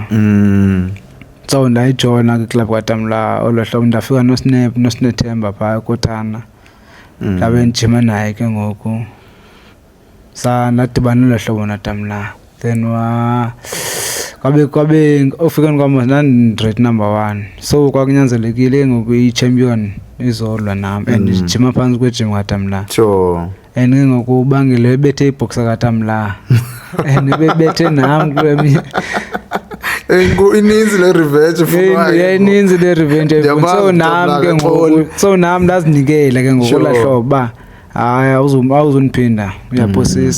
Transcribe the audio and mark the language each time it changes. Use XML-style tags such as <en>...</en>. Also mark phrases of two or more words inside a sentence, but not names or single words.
<xh>So ndayijoina kwiclub kaTamla olohlobo ndafika noSinethemba pha kothana. Ndabe ndijima naye ke ngoku. Nadibana nolohlobo naTamla. Then kwabe ufika kwami nandi number 1. So kwakunyanzelekile ngoku i-champion izolwa nami and ndijima phansi kwejim kaTamla. Sure. And ngoku bangile bethe iboxa kaTamla. And bebethe nami kwemi. Ininzi le revenge funayo. Yeah, ininzi le revenge. So nami ke ngoku so nami ndazinikela ke ngoku lahlobo ba hayi awuzuniphinda uyaphosisa.</xh>